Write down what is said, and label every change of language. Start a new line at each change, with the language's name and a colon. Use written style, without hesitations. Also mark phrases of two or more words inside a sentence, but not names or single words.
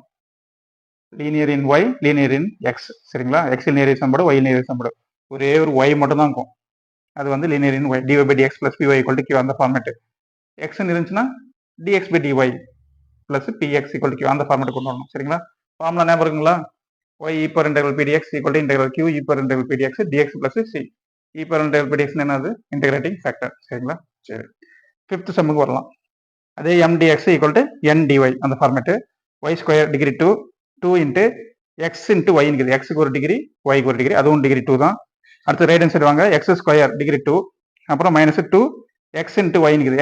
English: linear in y, linear in x. சரிங்களா? x linear
Tamil: சம்படு,
English: y linear
Tamil: சம்படு. ஒரே ஒரு ஒய் மட்டும் தான் இருக்கும். அது வந்து
English: linear in y, dy by dx plus py equal to q, அந்த ஃபார்மேட்.
Tamil: எக்ஸ்ன்னு இருந்துச்சுன்னா
English: dx by dy plus px equal to q,
Tamil: அந்த ஃபார்மேட் கொண்டு வரணும். சரிங்களா? ஃபார்முலா ஞாபகம் இருக்குங்களா?
English: y e per integral pdx equal to integral q e per integral pdx dx plus c. e per integral pdx என்னது? integrating factor. சரிங்களா?
Tamil: சரி, ஃபிஃப்த் சம்முக்கு வரலாம். அதே
English: m dx equal to n dy,
Tamil: அந்த ஃபார்மேட்.
English: y square degree 2, 2 into x into y இருக்குது.
Tamil: எக்ஸுக்கு ஒரு டிகிரி, ஒய்க்கு ஒரு டிகிரி, அதுவும் டிகிரி 2 தான். அடுத்து
English: right hand side
Tamil: வாங்க.
English: x square degree 2, அப்புறம் minus 2 x into y இருக்குது.